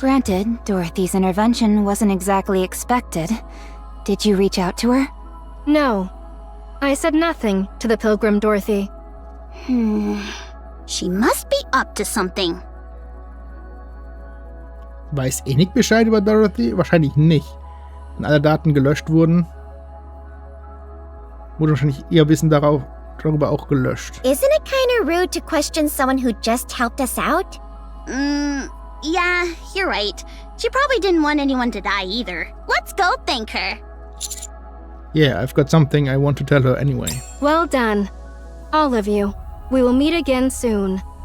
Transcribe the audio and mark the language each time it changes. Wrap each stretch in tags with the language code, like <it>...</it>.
<en>Granted, Dorothy's intervention wasn't exactly expected. Did you reach out to her? No. I said nothing to the Pilgrim Dorothy. She must be up to something.</en> <de>Weiß Nick Bescheid über Dorothy? Wahrscheinlich nicht. Wenn alle Daten gelöscht wurden, wurde wahrscheinlich ihr Wissen darüber auch gelöscht.</de> <en>Isn't it kind of rude to question someone who just helped us out? Yeah, you're right. She probably didn't want anyone to die either. Let's go thank her. Yeah, I've got something I want to tell her anyway. Well done. All of you. We will meet again soon.</en>